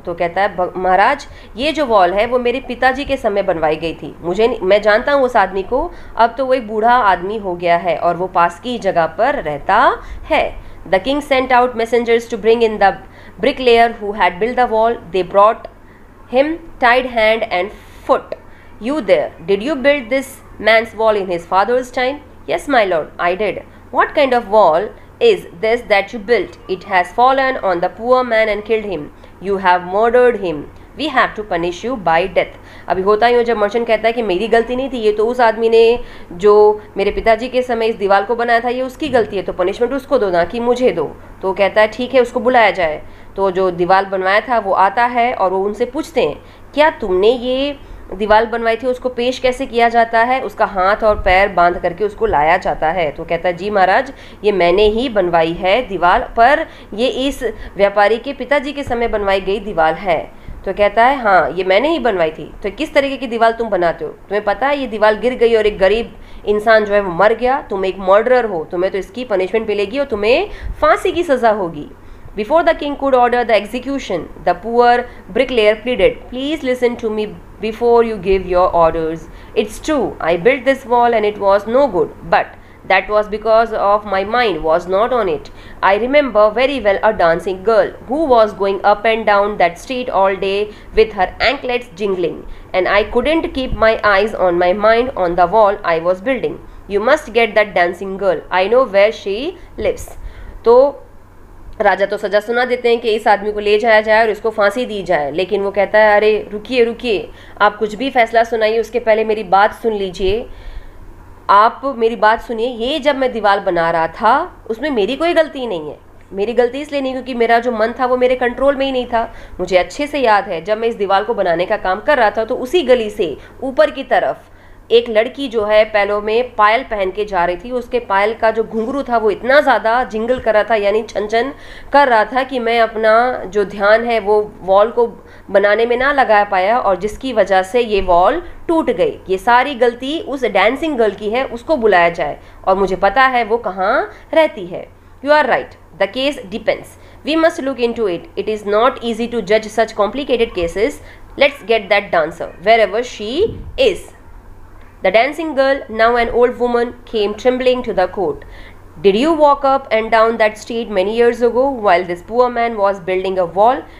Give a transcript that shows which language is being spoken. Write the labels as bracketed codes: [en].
[hi] तो कहता है, महाराज ये जो वॉल है वो मेरे पिताजी के समय बनवाई गई थी, मैं जानता हूँ उस आदमी को, अब तो वो एक बूढ़ा आदमी हो गया है और वो पास की जगह पर रहता है। [en] The king sent out messengers to bring in the bricklayer who had built the wall. They brought him tied hand and foot. You there, did you build this man's wall in his father's time? Yes, my lord, I did. What kind of wall is this that you built? It has fallen on the poor man and killed him. You have murdered him. We have to punish you by death. [hi] अभी होता ही हो, जब merchant कहता है कि मेरी गलती नहीं थी, ये तो उस आदमी ने जो मेरे पिताजी के समय इस दीवार को बनाया था, ये उसकी गलती है, तो पनिशमेंट उसको दो ना कि मुझे दो। तो कहता है, ठीक है, उसको बुलाया जाए। तो जो दीवार बनवाया था वो आता है और वो उनसे पूछते हैं, क्या तुमने ये दीवार बनवाई थी? उसको पेश कैसे किया जाता है? उसका हाथ और पैर बांध करके उसको लाया जाता है। तो कहता है, जी महाराज, ये मैंने ही बनवाई है दीवार, पर ये इस व्यापारी के पिताजी के समय बनवाई गई दीवार है। तो कहता है, हाँ ये मैंने ही बनवाई थी। तो किस तरीके की दीवार तुम बनाते हो? तुम्हें पता है ये दीवार गिर गई और एक गरीब इंसान जो है वो मर गया, तुम एक मर्डरर हो, तुम्हें तो इसकी पनिशमेंट मिलेगी और तुम्हें फांसी की सज़ा होगी। [en] Before the king could order the execution, the poor bricklayer pleaded, please listen to me before you give your orders. It's true, I built this wall and it was no good, but that was because of my mind was not on it. I remember very well a dancing girl who was going up and down that street all day with her anklets jingling, and I couldn't keep my eyes on my mind on the wall I was building. You must get that dancing girl. I know where she lives. [hi] तो राजा तो सज़ा सुना देते हैं कि इस आदमी को ले जाया जाए और इसको फांसी दी जाए, लेकिन वो कहता है, अरे रुकिए रुकिए, आप कुछ भी फैसला सुनाइए, उसके पहले मेरी बात सुन लीजिए। आप मेरी बात सुनिए, ये जब मैं दीवार बना रहा था उसमें मेरी कोई गलती नहीं है। मेरी गलती इसलिए नहीं क्योंकि मेरा जो मन था वो मेरे कंट्रोल में ही नहीं था। मुझे अच्छे से याद है, जब मैं इस दीवार को बनाने का काम कर रहा था तो उसी गली से ऊपर की तरफ एक लड़की जो है पैरों में पायल पहन के जा रही थी। उसके पायल का जो घुंघरू था वो इतना ज़्यादा जिंगल कर रहा था, यानी छन छन कर रहा था, कि मैं अपना जो ध्यान है वो वॉल को बनाने में ना लगा पाया, और जिसकी वजह से ये वॉल टूट गई। ये सारी गलती उस डांसिंग गर्ल की है, उसको बुलाया जाए, और मुझे पता है वो कहाँ रहती है। [en] You are right, the case depends, we must look in to it, it is not easy to जज सच complicated cases, let's get that dancer where ever she is. The dancing girl, now an old woman, came trembling to the court. Did you walk up and down that street many years ago while this poor man was building a wall?